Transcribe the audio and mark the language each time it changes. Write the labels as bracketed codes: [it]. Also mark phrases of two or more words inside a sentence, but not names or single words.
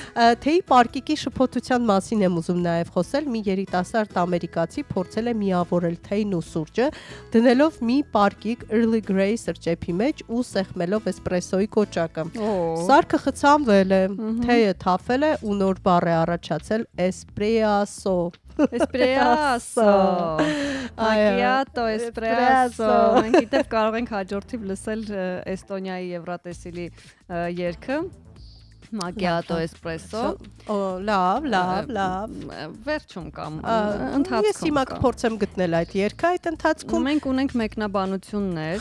[hy] Թեյի պարկիկի շփոթության մասին եմ ուզում նաև խոսել, մի երիտասարդ ամերիկացի փորձել է միավորել թեյն ու սուրճը, դնելով մի պարկիկ Earl Grey սրճեփի մեջ ու սեղմելով էսպրեսոյի կոճակը։ Սարքը խցանվել է, թեյը թափվել է ու նոր բառ է առաջացել էսպրեսո։ Espresso, macchiato, espresso։ Մենք գիտենք կարող ենք հաջորդիվ լսել Էստոնիայի Եվրատեսիլի երգը Macchiato espresso։ Լավ։ Վերջում կամ ընթացքում։ Ես հիմա կփորձեմ գտնել այդ երգը, այդ ընթացքում մենք ունենք մեկնաբանություններ։